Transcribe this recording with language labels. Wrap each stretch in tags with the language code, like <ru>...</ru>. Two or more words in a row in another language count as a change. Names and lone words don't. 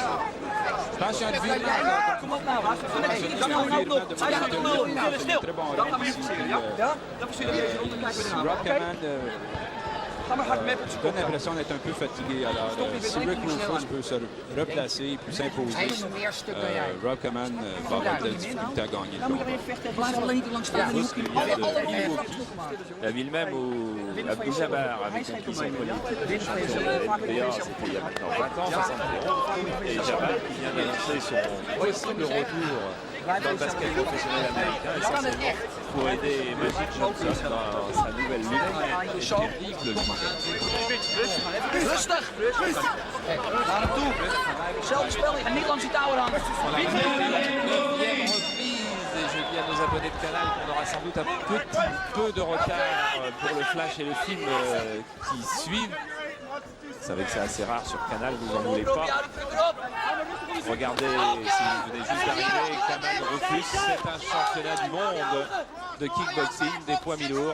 <fr>Je pense qu'il y a un très bon round ici. Rob Kaman donne l'impression d'être un peu fatigué. Alors, si Rick Rufus peut se replacer et puis s'imposer, Rob Kaman va avoir de la difficulté à gagner le combat.</fr> <nl>Blijf alleen niet lang staan.</nl> <fr>La ville même à Abdou-Jabbar avec un cuisson politique. D'ailleurs, c'était il y a maintenant 20 ans, 71. Et Jabbar qui vient d'annoncer son possible retour dans le basket professionnel américain. Et ça, c'est pour aider Magic Johnson dans sa nouvelle lutte. Terrible.</fr> <nl>Rustig. Naar hem toe. Zelfde spel, je gaat niet langs die touwen hangen.</nl> <fr>Et je dis à nos abonnés de Canal qu'on aura sans doute un petit peu de retard pour le flash et le film qui suivent. Vous savez que c'est assez rare sur Canal, vous en voulez pas. Regardez, si vous venez juste d'arriver, Kamal Rufus, c'est un championnat du monde de kickboxing, des poids mi-lourds.</fr>